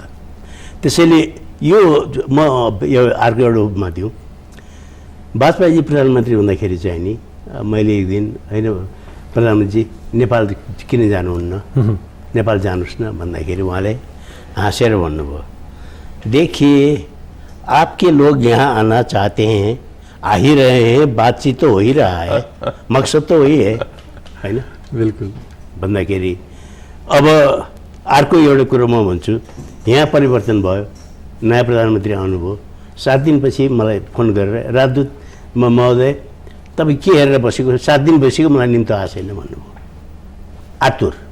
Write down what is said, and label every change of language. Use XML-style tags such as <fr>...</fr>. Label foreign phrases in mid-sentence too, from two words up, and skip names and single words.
<ne>त्यसैले यो म यो अर्को एउटा उपमा दिउँ, वाजपेयीजी प्रधानमन्त्री हुँदाखेरि चाहिँ नि मैले एक दिन होइन प्रधानमन्त्रीजी नेपाल किन जानुहुन्न, नेपाल जानुहोस् न भन्दाखेरि उहाँले हाँसेर भन्नुभयो,</ne> <hi>देखिए आपके लोग यहाँ आना चाहते हैं, आ ही रहे हैं, बातचीत तो हो ही रहा है, मकसद तो वही है होइन। बिल्कुल</hi> <ne>भन्दाखेरि अब अर्को एउटा कुरो म भन्छु, यहाँ परिवर्तन भयो, नयाँ प्रधानमन्त्री आउनुभयो, 7 दिनपछि मलाई फोन गरेर राजदूत महोदय तपाईँ के हेरेर बसेको, 7 दिन बसेको मलाई निम्तो आएको छैन भन्नुभयो, आतुर</ne>